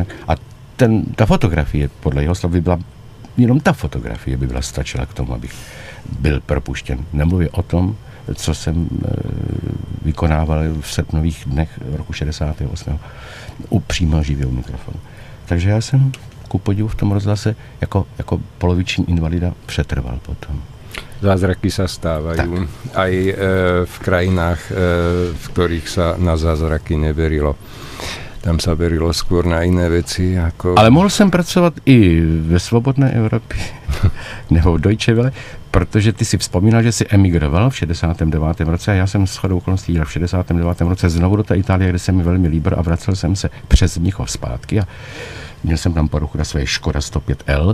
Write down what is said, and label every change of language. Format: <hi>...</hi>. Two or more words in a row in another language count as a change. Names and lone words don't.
<cs>A ta fotografie, podle jeho slov, by byla, jenom ta fotografie by byla stačila k tomu, abych byl propuštěn. Nemluvě o tom, co jsem vykonával v srpnových dnech roku 68. u přímo živého mikrofonu. Takže já jsem ku podivu v tom rozhlase jako poloviční invalida přetrval potom.</cs> <sk>Zázraky sa stávajú aj v krajinách, v ktorých sa na zázraky neverilo. Tam sa verilo skôr na iné veci.</sk> <cs>Ale mohl jsem pracovat i ve svobodné Evropě, nebo v Deutsche Welle, protože ty si vzpomínal, že jsi emigroval v 69. roce a já jsem shodou okolností jel v 69. roce znovu do té Itálie, kde se mi velmi líbil a vracel jsem se přes Mnichov zpátky a měl jsem tam poruchu na své Škoda 105L.</cs>